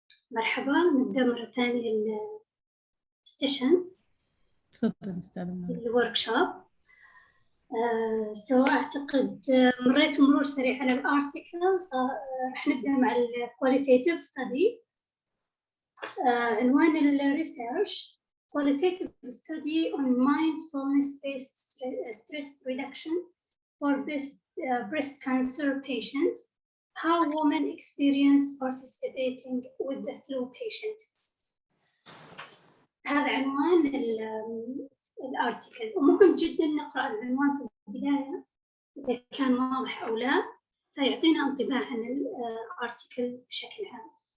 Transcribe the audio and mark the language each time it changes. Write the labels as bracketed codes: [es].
[ar] مرحبا، نبدأ مرة ثانية السيشن. تفضل أستاذ منى. الوركشوب. سواء أعتقد مريت مرور سريع على الارتيكل. راح نبدأ مع الكواليتيتيف ستدي. عنوان الريسيرش [en] Qualitative Study on Mindfulness-Based Stress Reduction for Breast Cancer Patients. How women experience participating with the flu patient. [ar] هذا عنوان الارتيكل، ومهم جدا نقرأ العنوان في البداية إذا كان واضح أو لا، فيعطينا انطباع عن الارتيكل بشكل عام.